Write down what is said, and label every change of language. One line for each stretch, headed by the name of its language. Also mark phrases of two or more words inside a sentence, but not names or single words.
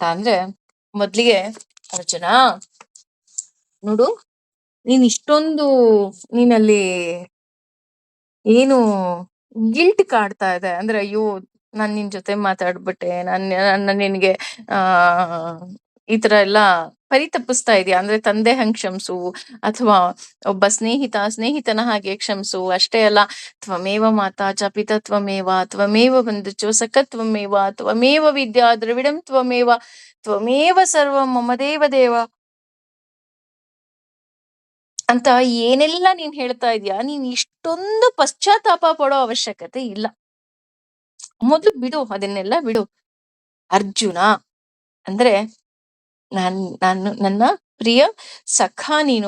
Kannada: ಅಂದ್ರೆ, ಮೊದ್ಲಿಗೆ ಅರ್ಜುನ ನೋಡು, ನೀನ್ ಇಷ್ಟೊಂದು ನೀನಲ್ಲಿ ಏನು ಗಿಲ್ಟ್ ಕಾಡ್ತಾ ಇದೆ ಅಂದ್ರೆ, ಅಯ್ಯೋ ನಾನ್ ನಿನ್ ಜೊತೆ ಮಾತಾಡ್ಬಿಟ್ಟೆ, ನನ್ನ ನಿನ್ಗೆ ಈ ತರ ಎಲ್ಲ ಪರಿತಪಿಸ್ತಾ ಇದೆಯಾ ಅಂದ್ರೆ, ತಂದೆ ಹಂಗ್ ಕ್ಷಮ್ಸು, ಅಥವಾ ಒಬ್ಬ ಸ್ನೇಹಿತನ ಹಾಗೆ ಕ್ಷಮ್ಸು. ಅಷ್ಟೇ ಅಲ್ಲ,
Sanskrit: ತ್ವಮೇವ ಮಾತಾ ಚ ಪಿತಾ ತ್ವಮೇವ, ತ್ವಮೇವ ಬಂಧುಶ್ಚ ಸಖಾ ತ್ವಮೇವ, ತ್ವಮೇವ ವಿದ್ಯಾ ದ್ರವಿಡಂ ತ್ವಮೇವ, ತ್ವಮೇವ ಸರ್ವಂ ಮಮ ದೇವ ದೇವ
Kannada: ಅಂತ ಏನೆಲ್ಲ ನೀನ್ ಹೇಳ್ತಾ ಇದೀಯಾ. ನೀನ್ ಇಷ್ಟೊಂದು ಪಶ್ಚಾತ್ತಾಪ ಪಡೋ ಅವಶ್ಯಕತೆ ಇಲ್ಲ. ಮೊದ್ಲು ಬಿಡು, ಅದನ್ನೆಲ್ಲ ಬಿಡು ಅರ್ಜುನ. ಅಂದ್ರೆ ನನ್ನ ಪ್ರಿಯ ಸಖಾ ನೀನು.